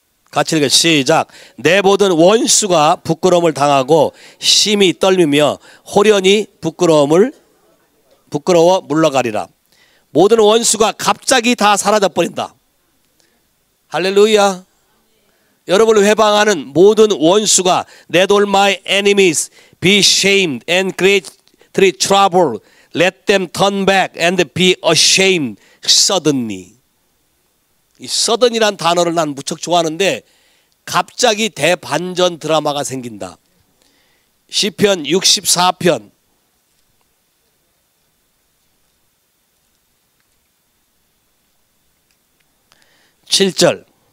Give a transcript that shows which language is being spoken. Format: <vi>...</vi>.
<ko>같이 읽어 시작. 내 모든 원수가 부끄러움을 당하고 심히 떨미며 호련히 부끄러워 물러가리라. 모든 원수가 갑자기 다 사라져 버린다. 할렐루야. 여러분을 회방하는 모든 원수가</ko> <en>Let all my enemies be shamed and greatly trouble. Let them turn back and be ashamed suddenly.</en> <ko>이 sudden이란 단어를 난 무척 좋아하는데 갑자기 대반전 드라마가 생긴다. 시편 64편 7절.</ko>